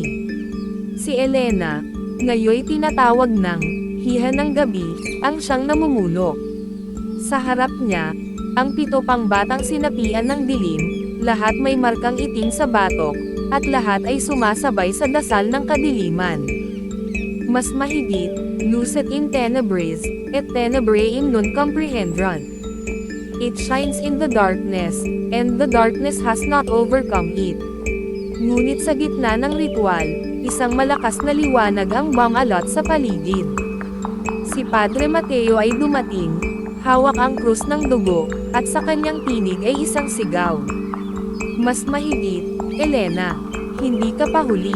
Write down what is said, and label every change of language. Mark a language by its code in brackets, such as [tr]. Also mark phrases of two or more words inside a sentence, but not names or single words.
[tl] Si Elena, ngayoy tinatawag ng hiha ng gabi, ang siyang namumuno. Sa harap niya, ang 7 pang batang sinapian ng dilim, lahat may markang itim sa batok, at lahat ay sumasabay sa dasal ng kadiliman. Mas mahigit, [la] lucet in tenebris, et tenebrae non comprehendran. [en] It shines in the darkness, and the darkness has not overcome it. [tl] Ngunit sa gitna ng ritual, isang malakas na liwanag ang bumalot sa paligid. Si Padre Mateo ay dumating, hawak ang krus ng dugo, at sa kanyang tinig ay isang sigaw. Mas mahigit, Elena, hindi ka pa huli.